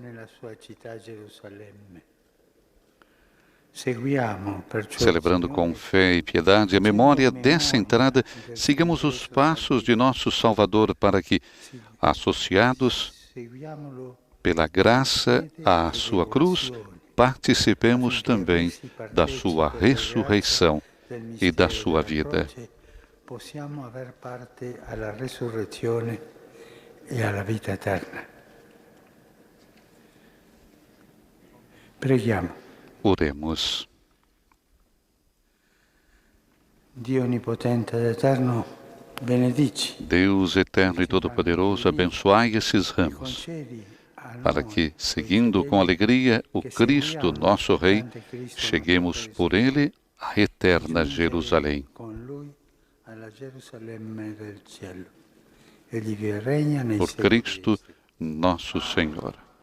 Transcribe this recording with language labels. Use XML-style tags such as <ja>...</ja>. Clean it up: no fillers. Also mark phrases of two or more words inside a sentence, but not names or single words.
<pt>Celebrando com fé e piedade a memória dessa entrada, sigamos os passos de nosso Salvador para que, associados pela graça à sua cruz, participemos também da sua ressurreição e da sua vida.</pt> <it>Possiamo aver parte alla resurrezione e alla vita eterna. Preghiamo.</it> <pt>Oremos.</pt> <it>Dio onipotente ed eterno, benedici.</it> <pt>Deus eterno e todo-poderoso, abençoai esses ramos, para que, seguindo com alegria o Cristo, nosso Rei, cheguemos por ele à eterna Jerusalém. Por Cristo, nosso Senhor.</pt>